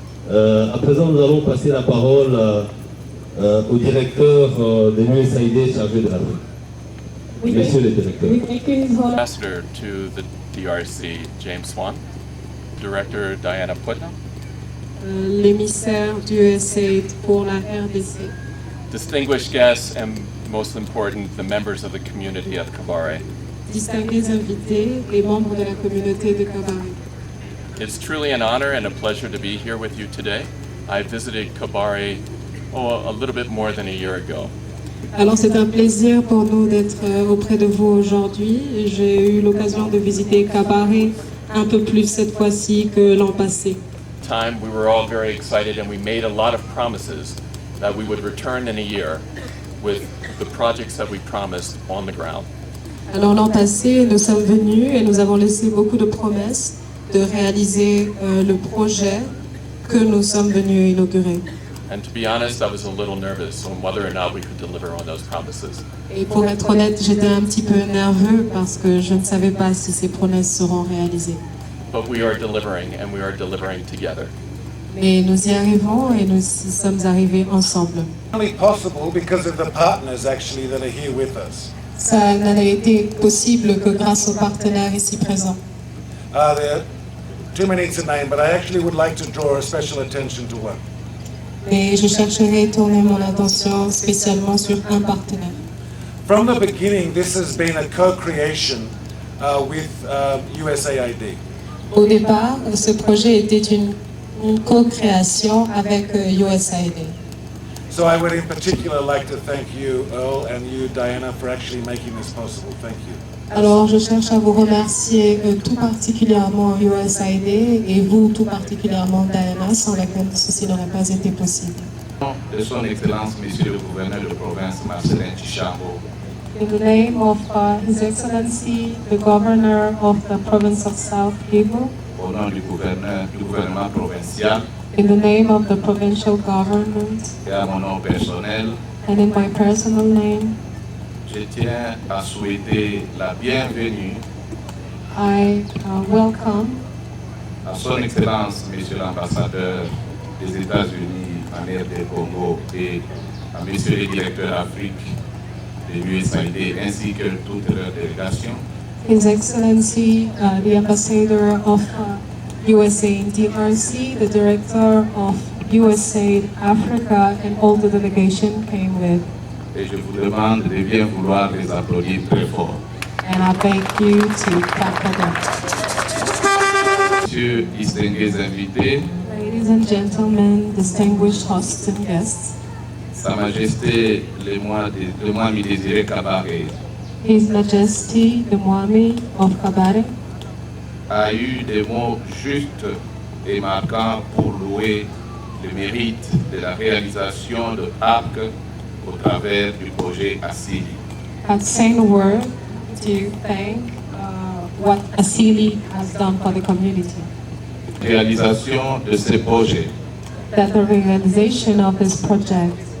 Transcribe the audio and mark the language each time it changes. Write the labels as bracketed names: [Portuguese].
[French] À présent, nous allons passer la parole au directeur de l'USAID chargé de l'Afrique. Messieurs les directeurs. [English] Ambassador to the DRC, James Swan. Director, Diana Putnam. [French] L'émissaire du USAID pour la RDC. [English] Distinguished guests and most important, the members of the community of Kabare. [French] Distingués invités, les membres de la communauté de Kabare. [English] It's truly an honor and a pleasure to be here with you today. I visited Kabare a little bit more than a year ago. [French] Alors c'est un plaisir pour nous d'être auprès de vous aujourd'hui. J'ai eu l'occasion de visiter Kabare un peu plus cette fois-ci que l'an passé. [English] We were all very excited and we made a lot of promises that we would return in a year with the projects that we promised on the ground. [French] Alors l'an passé, nous sommes venus et nous avons laissé beaucoup de promesses de réaliser le projet que nous sommes venus inaugurer. [English] And to be honest, I was a little nervous on whether or not we could deliver on those promises. [French] Et pour être honnête, j'étais un petit peu nerveux parce que je ne savais pas si ces promesses seront réalisées. [English] But we are delivering and we are delivering together. [French] Mais nous y arrivons et nous y sommes arrivés ensemble. [English] Only possible because of the partners actually that are here with us. [French] Ça n'a été possible que grâce aux partenaires ici présents. [English] There are too many to name, but I actually would like to draw a special attention to one. [French] Et je chercherai à tourner mon attention spécialement sur un partenaire. [English] From the beginning, this has been a co-creation with USAID. [French] Au départ, ce projet était une co-création avec USAID. [English] So I would in particular like to thank you, Earl, and you, Diana, for actually making this possible. Thank you. [French] Alors je cherche à vous remercier tout particulièrement USAID et vous tout particulièrement Diana, sans laquelle ceci n'aurait pas été possible. De son Excellence, Monsieur le Gouverneur de province Marcelin Tshichambo. [English] In the name of His Excellency, the Governor of the Province of South Kivu. [French] Au nom du gouvernement provincial. [English] In the name of the provincial government. [French] Et à mon nom personnel. [English] And in my personal name. [French] Je tiens à souhaiter la bienvenue. [English] I welcome. [French] À son Excellence, Monsieur l'Ambassadeur des États-Unis en RD Congo et à Monsieur le Directeur Afrique de l'USAID ainsi que toute leur délégation. [English] His Excellency, the Ambassador of USA in DRC, the Director of USAID Africa, and all the delegation came with. [French] Et je vous demande de bien vouloir les applaudir très fort. [English] And I beg you to clap for them. [French] Messieurs, distingués invités, [English] Ladies and gentlemen, distinguished hosts and guests, [French] Sa Majesté le Mwami Désiré Kabare [English] His Majesty the Mwami of Kabare [French] a eu des mots justes et marquants pour louer le mérite de la réalisation de parcs au travers du projet Asili. [English] At saying a word to thank what Asili has done for the community. [French] Réalisation de ces projets [English] That the realization of this project